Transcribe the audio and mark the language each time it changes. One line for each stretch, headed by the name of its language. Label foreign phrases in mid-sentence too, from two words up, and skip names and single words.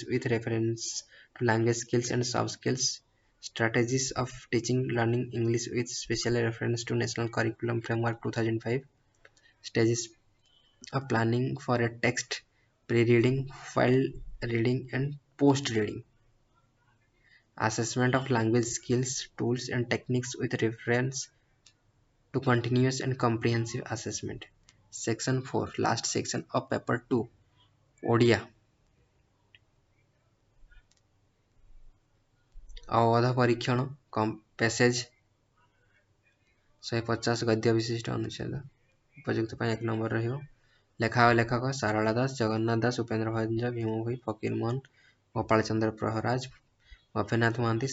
English: with reference to language skills and soft skills, strategies of teaching learning English with special reference to National Curriculum Framework 2005, stages of planning for a text, pre-reading, file reading and post-reading, assessment of language skills, tools and techniques with reference to continuous and comprehensive assessment. Section 4, last section of paper 2,
Odia: ଓଡ଼ିଆ ଅବଧ ପରୀକ୍ଷଣ ପ୍ୟାସେଜ 150 ଗଦ୍ୟ ବିଶିଷ୍ଟ ଅନୁଚ୍ଛେଦ ଉପଯୁକ୍ତ ପାଇଁ 1 ନମ୍ବର ରହିବ। ଲେଖା ଓ ଲେଖକ ସାରଳା ଦାସ, ଜଗନ୍ନାଥ ଦାସ, ଉପେନ୍ଦ୍ର ଭଞ୍ଜ, ଭୀମ ଭୋଇ, ଫକୀର ମୋହନ, ଗୋପାଳ ଚନ୍ଦ୍ର ପ୍ରହରାଜ, ଭବେନାଥ ମହାନ୍ତି।